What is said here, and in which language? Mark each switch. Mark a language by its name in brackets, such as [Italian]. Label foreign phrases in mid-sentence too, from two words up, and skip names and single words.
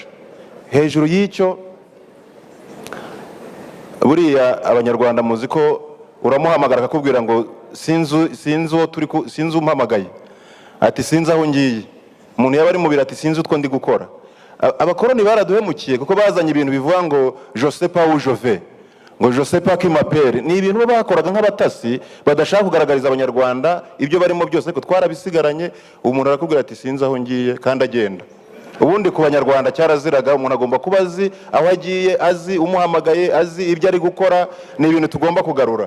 [Kinyarwanda] Hejuru y'icyo, buriya Abanyarwanda muzi ko uramuhamagara akakubwira ngo sinzi umpamagaye, ati sinzi aho ngiye. Umuntu yaba ari mu biro ati sinzi utwo ndi gukora. Abakoroni baraduhemukiye, kuko bazanye ibintu bivuga ngo [French] je sais pas où je vais, [Kinyarwanda] ngo [French] je sais pas qui m'appelle. [Kinyarwanda] Ni ibintu bakoraga nk'abatasi badashaka kugaragariza Abanyarwanda ibyo barimo byose, ko twarabisigaranye. Umuntu arakubwira ati sinzi aho ngiye kandi agenda. Ubundi ku Banyarwanda cyaraziraga, umuntu agomba kuba azi aho agiye, azi umuhamagaye, azi ibyo ari gukora. Ni ibintu tugomba kugarura.